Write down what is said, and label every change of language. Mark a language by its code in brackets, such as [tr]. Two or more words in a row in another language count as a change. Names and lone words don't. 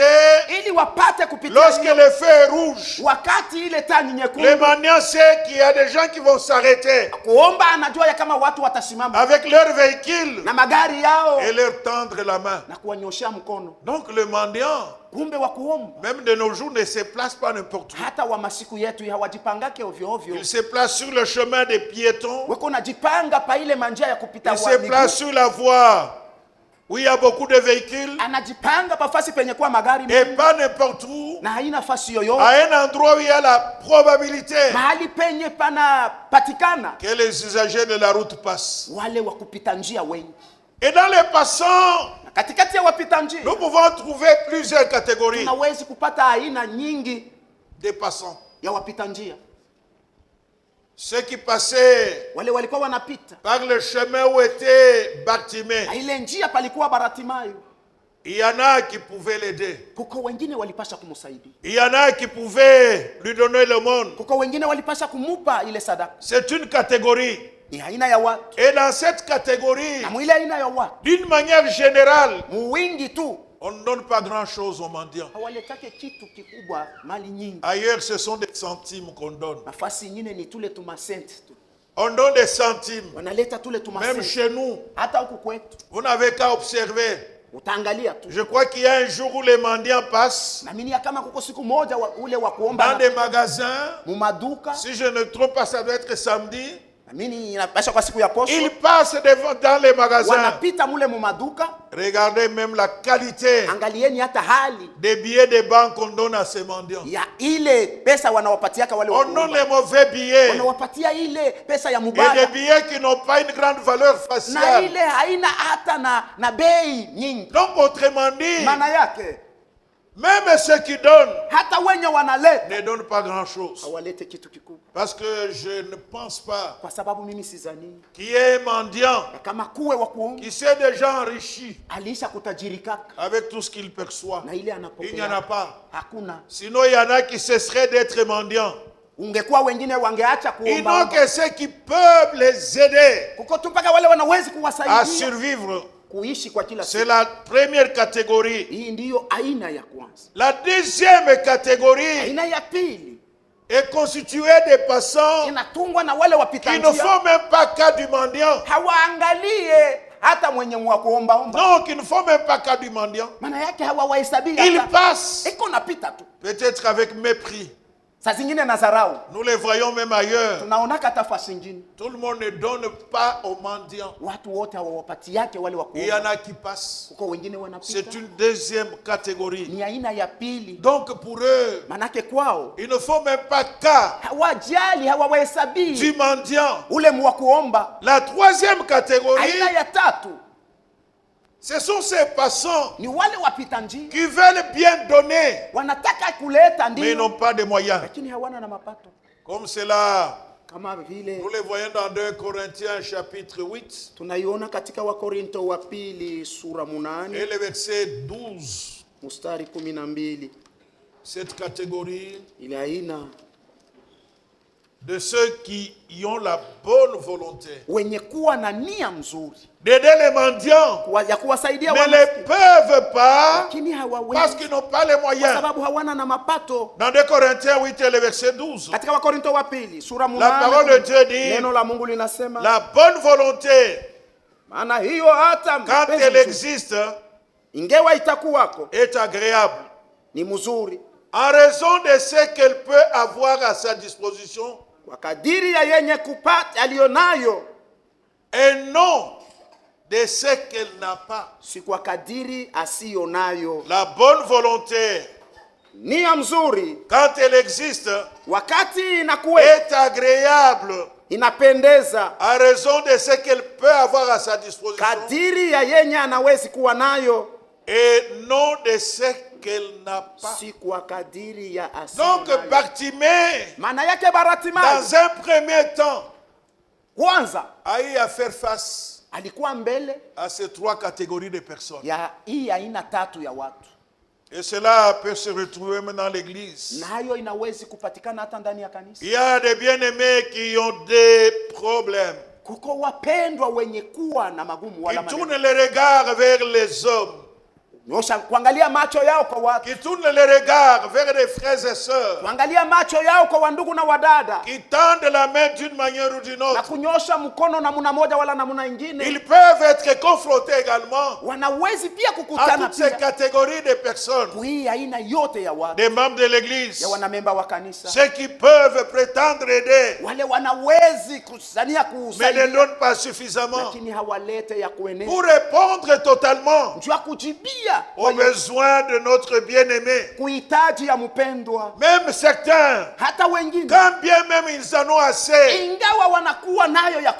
[sw] ili wapate kupitia [fr] lorsque [sw] hiyo. [fr] le feu est rouge. [sw] Wakati ile taa ni [fr] Le [sw] nyekundu, [fr] mendiant sait qu'il y a des gens qui vont s'arrêter [sw] kuomba anajua ya kama watu watasimama [fr] avec leur véhicule [sw] na magari yao [fr] et leur tendre la main. [sw] na kuwanyoshea mkono. [fr] Donc le mendiant, [sw] Kumbe wa kuomba [fr] même de nos jours, ne se place pas n'importe où. [sw] hata wa masiku yetu hawajipangake ovyo ovyo, [fr] Il se place sur le chemin des piétons. [sw] weko najipanga pa ile manjia ya kupita [fr] Il [sw] wa [fr] se [sw] miguu. [fr] place sur la voie où il y a beaucoup de véhicules [sw] Anajipanga pafasi penye kuwa magari [fr] et [sw] mengi [fr] pas n'importe où, [sw] na haina fasi yoyote, [fr] à un endroit où il y a la probabilité [sw] mahali penye pana patikana [fr] que les usagers de la route passent. [sw] wale wa kupita njia wengi. [fr] Et dans les passants, [sw] Na katikati ya wapita njia [fr] nous pouvons trouver plusieurs catégories [sw] tunawezi kupata aina nyingi [fr] de passants. [sw] ya wapita njia. [fr] Ceux qui passaient [sw] Wale walikuwa wanapita [fr] par le chemin où était Bartimée, [sw] na ile njia palikuwa Baratimayo, [fr] il y en a qui pouvaient l'aider. [sw] kuko wengine walipasha kumsaidia, [fr] Il y en a qui pouvaient lui donner le monde. [sw] kuko wengine walipasha kumupa ile sadaka. [fr] C'est une catégorie. [sw] Ni aina ya watu, [fr] Et dans cette catégorie, [sw] na mwile aina ya watu [fr] d'une manière générale, [sw] muwingi tu [fr] on ne donne pas grand-chose aux mendiants. [sw] hawaletake kitu kikubwa, mali nyingi. [fr] Ailleurs, ce sont des centimes qu'on donne. [sw] Nafasi ingine ni tule tumasenti tu, [fr] On donne des centimes. [sw] wanaleta tule [fr] Même [sw] tumasenti. [fr] chez nous, [sw] Hata huku kwetu [fr] vous n'avez qu'à observer. [sw] utaangalia tu, [fr] Je crois qu'il y a un jour où les mendiants passent [sw] na mimi kama kuko siku moja ule wa kuomba [fr] dans des magasins. [sw] mu maduka, [fr] Si je ne me trompe pas, ça doit être samedi. [sw] Amini inapasha kwa siku ya posho. [fr] Ils passent dans les magasins. [sw] Wanapita mule mu maduka. [fr] Regardez même la qualité [sw] Angalieni hata hali [fr] des billets de banque qu'on donne à ces mendiants. [sw] ya ile pesa wanawapatiaka wale [fr] On donne [sw] wakuomba. [fr] les mauvais billets [sw] Wanawapatia ile pesa ya [fr] et des [sw] mubaya. [fr] billets qui n'ont pas une grande valeur [sw] Na [fr] faciale. [sw] ile haina hata na bei nyingi. [fr] Donc autrement dit, [sw] Maana yake [fr] même ceux qui donnent [sw] hata wenye wanaleta [fr] ne donnent pas grand-chose. [sw] hawalete kitu kikubwa. [fr] Parce que je ne pense pas [sw] Kwa sababu mimi sidhani [fr] qu'il y ait un mendiant [sw] kama kuwe wa kuomba [fr] qui s'est déjà enrichi [sw] alisha kutajirika [fr] avec tout ce qu'il perçoit. [sw] na ile [fr] Il n'y en a [sw] anapokea. [fr] pas. [sw] Hakuna. [fr] Sinon, il y en a qui cesseraient d'être mendiants. [sw] Ungekuwa wengine wangeacha [fr] Ils [sw] kuomba. [fr] n'ont que ceux qui peuvent les aider [sw] Kuko tu mpaka wale wanawezi [fr] à [sw] kuwasaidia [fr] survivre. [sw] kuishi kwa kila [fr] C'est [sw] siku. [fr] la première catégorie. [sw] Hii ndiyo aina ya kwanza. [fr] La deuxième catégorie [sw] Aina ya pili [fr] est constituée des passants [sw] inatungwa na wale wapita [fr] qui ne [sw] njia. [fr] font même pas cas du mendiant. [sw] Hawaangalie hata mwenye wa kuombaomba. [fr] Non, qui ne font même pas cas du mendiant. [sw] Maana yake hawawahesabii [fr] Ils [sw] hata. [fr] passent, [sw] Iko napita tu. [fr] peut-être avec mépris. [sw] Saa zingine na dharau. [fr] Nous les voyons même ailleurs. [sw] Tunaona hata fasi nyingine. [fr] Tout le monde ne donne pas aux mendiants. [sw] Watu wote hawawapatiake wale wa [fr] Il y en [sw] kuomba. [fr] a qui passent. [sw] Kuko wengine wanapita. [fr] C'est une deuxième catégorie. [sw] Ni aina ya pili. [fr] Donc pour eux, [sw] Manake kwao [fr] ils ne font même pas cas [sw] hawajali, hawawahesabii [fr] du mendiant. [sw] ule wa kuomba. [fr] La troisième catégorie, [sw] Aina ya tatu [fr] ce sont ces passants [sw] ni wale wapita njia [fr] qui veulent bien donner, [sw] wanataka kuleta [fr] mais ils [sw] ndio, [fr] n'ont pas de moyens. [sw] lakini hawana na mapato. [fr] Comme cela, [sw] Kama vile [fr] nous les voyons dans 2 Corinthiens chapitre 8 [sw] tunaiona katika Wakorinto wa pili sura [fr] et [sw] 8 [fr] le verset 12. [sw] mstari 12. [fr] Cette catégorie [sw] Ile aina [fr] de ceux qui y ont la bonne volonté [sw] wenye kuwa na nia nzuri [fr] d'aider les mendiants, [sw] ya kuwasaidia [fr] ne les [sw] wamaskini, [fr] peuvent pas [sw] lakini [fr] parce [sw] hawawezi [fr] qu'ils n'ont pas les [sw] kwa [fr] moyens. [sw] sababu hawana na mapato. [fr] Dans 2 Corinthiens 8 et le verset 12, [sw] Katika Wakorinto wa pili sura [fr] la parole de [sw] 8 [fr] Dieu dit, [sw] neno la Mungu linasema [fr] la bonne volonté, [sw] maana hiyo hata [fr] quand [sw] mapenzi [fr] elle [sw] nzuri, [fr] existe, [sw] ingewa itakuwako [fr] est agréable [sw] ni mzuri [fr] en raison de ce qu'elle peut avoir à sa disposition [sw] kwa kadiri ya yenye kupata aliyonayo, [fr] et non de ce qu'elle n'a pas. [sw] si kwa kadiri asiyonayo. [fr] La bonne volonté, [sw] Nia mzuri [fr] quand elle existe, [sw] wakati inakuwa [fr] est agréable [sw] inapendeza [fr] en raison de ce qu'elle peut avoir à sa disposition [sw] kadiri ya yenye anawezi kuwa nayo, [fr] et non de ce qu'elle n'a pas. [sw] si kwa kadiri ya [fr] Donc [sw] asiyonayo. [fr] Bartimée, [sw] Maana yake Bartimayo [fr] dans un premier temps, [sw] kwanza [fr] a eu à faire face [sw] alikuwa mbele [fr] à ces 3 catégories de personnes. [sw] ya hii aina tatu ya watu, [fr] Et cela peut se retrouver même dans l'église. [sw] nayo inawezi kupatikana hata ndani ya kanisa. [fr] Il y a des bien-aimés qui ont des problèmes. [sw] Kuko wapendwa wenye kuwa na magumu wala [fr] Qui tournent [sw] maneno. [fr] les regards vers les hommes. [sw] Nyosha kuangalia macho yao kwa watu, [fr] Qui tournent les regards vers les frères et sœurs. [sw] kuangalia macho yao kwa wandugu na wadada, [fr] Qui tendent la main d'une manière ou d'une [sw] na [fr] autre. [sw] kunyosha mkono namna moja wala namna ingine. [fr] Ils peuvent être confrontés également [sw] Wanawezi pia [fr] à [sw] kukutana [fr] toutes ces [sw] pia [fr] catégories de personnes. [sw] hii aina yote ya watu, [fr] Des membres de l'église. [sw] ya wanamemba wa kanisa, [fr] Ceux qui peuvent prétendre aider, [sw] wale wanawezi kusania [fr] mais ne [sw] kusaidia, [fr] donnent pas suffisamment. [sw] lakini hawalete ya kuenea [fr] Pour répondre totalement [sw] njua kujibia [fr] aux besoins de notre bien-aimé. [sw] kuhitaji ya mpendwa. [fr] Même certains, [sw] Hata wengine [fr] quand bien même ils en ont assez, [sw] ingawa wanakuwa nayo ya